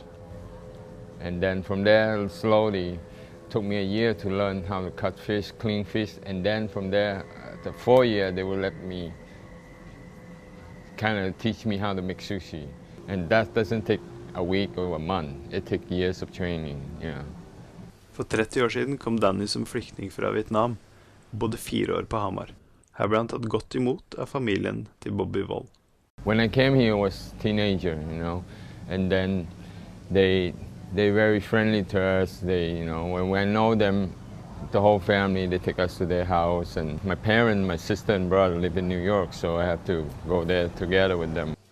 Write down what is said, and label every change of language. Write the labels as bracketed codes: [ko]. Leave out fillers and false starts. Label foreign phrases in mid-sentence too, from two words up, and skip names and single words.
[en] And then from there, slowly, took me a year to learn how to cut fish, clean fish, and then from there, the 4 years, they will let me kind of teach me how to make sushi. And that doesn't take a week or a month. It takes years of training, yeah. [no] For 30 år siden kom Danny som flyktning fra Vietnam, og bodde 4 år på Hamar. Her ble han tatt godt imot av familien til Bobby Wold. [en] When I came here, I was a teenager, you know, and then they're very friendly to us. They, you know, when I know them, the whole family, they take us to their house. And my parents, my sister and brother live in New York, so I have to go there together with them.